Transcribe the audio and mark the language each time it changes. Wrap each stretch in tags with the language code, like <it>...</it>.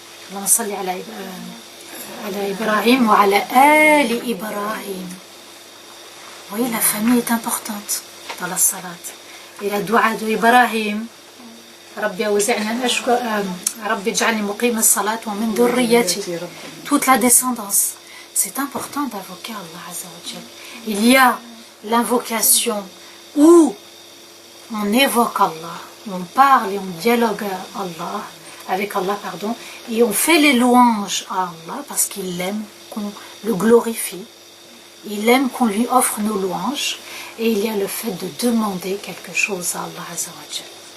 <ar>اللهم صل على إبراهيم وعلى آل إبراهيم.</ar> <fr>Vous voyez, la famille est importante dans la salat. Et la dua de Ibrahim,</fr> <ar>ربي أوزعني أن أشكر ربي اجعلني مقيم الصلاة ومن ذريتي.</ar> <fr>Toute la descendance. C'est important d'invoquer Allah Azza wa Jal. Il y a l'invocation où on évoque Allah, on parle et on dialogue avec Allah, pardon, et on fait les louanges à Allah parce qu'il aime qu'on le glorifie, il aime qu'on lui offre nos louanges, et il y a le fait de demander quelque chose à Allah Azza wa Jal.</fr>